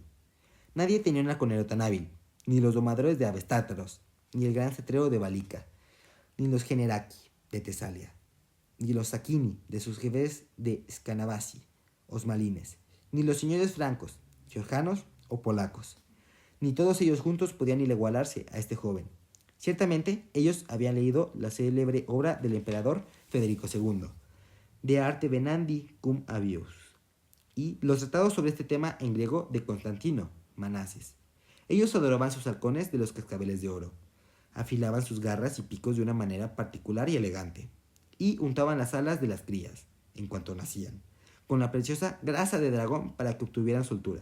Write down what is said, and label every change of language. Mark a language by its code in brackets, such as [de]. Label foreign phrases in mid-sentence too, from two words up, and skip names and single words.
[es] Nadie tenía un halconero tan hábil, ni los domadores de aves tártaros, ni el gran cetrero de Balica, ni los generaki de Tesalia, ni los Sakini de sus jefes de Scanavasi, osmalines, ni los señores francos, georgianos o polacos. Ni todos ellos juntos podían igualarse a este joven. Ciertamente, ellos habían leído la célebre obra del emperador Federico II, De arte venandi cum avius, y los tratados sobre este tema en griego de Constantino, Manases. Ellos adoraban sus halcones de los cascabeles de oro, afilaban sus garras y picos de una manera particular y elegante, y untaban las alas de las crías, en cuanto nacían, con la preciosa grasa de dragón para que obtuvieran soltura.